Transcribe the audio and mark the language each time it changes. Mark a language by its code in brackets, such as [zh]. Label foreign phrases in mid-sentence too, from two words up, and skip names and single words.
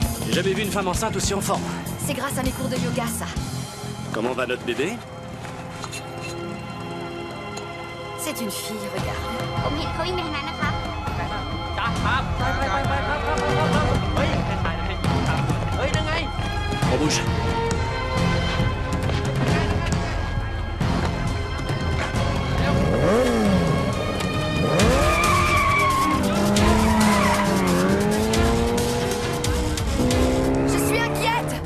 [fr] J'ai jamais vu une femme enceinte aussi en forme. C'est grâce à mes cours de yoga, ça. Comment va notre bébé? C'est une fille, regarde. [th] ผมเห็นเขาวิ่งไปทางนั้นนะครับ จ้าครับไปเฮ้ยไม่ถ่ายนะเฮ้ยนั่นไง [fr] On bouge. Je suis inquiète.